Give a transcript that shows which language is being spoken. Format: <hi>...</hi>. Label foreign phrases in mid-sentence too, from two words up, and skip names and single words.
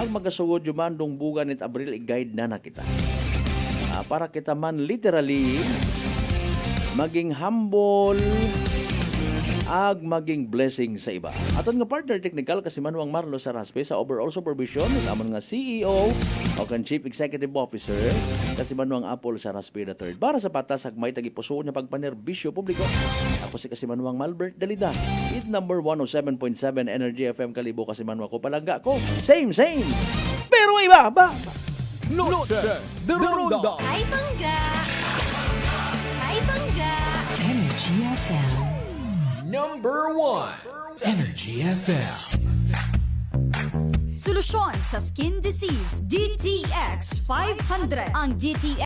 <akl>Ang magasugod yuman dong bugan nit Abril i-guide na kita. Para kita man literally maging humble ag maging blessing sa iba. Aton nga partner technical kasi Manuang Marlo Saraspe sa</akl> <en>overall supervision</en> <akl>ng amon nga CEO o kan</akl> <en>Chief Executive Officer</en> <akl>kasi Manuang Apple Saraspe III. Para sa patas ag may tagipuso niya pagpanerbisyo publiko. Ako si kasi Manuang Malbert Dalida. It number 107.7 Energy FM Kalibo kasi Manuang ko palangga ko. Same. Pero iba ba? Noche de Ronda. Ay, bangga! Energy FM. Number 1, Energy FM. Solusyon sa</akl> <en>skin disease,</en> <akl>DTX 500. Ang DTX</akl>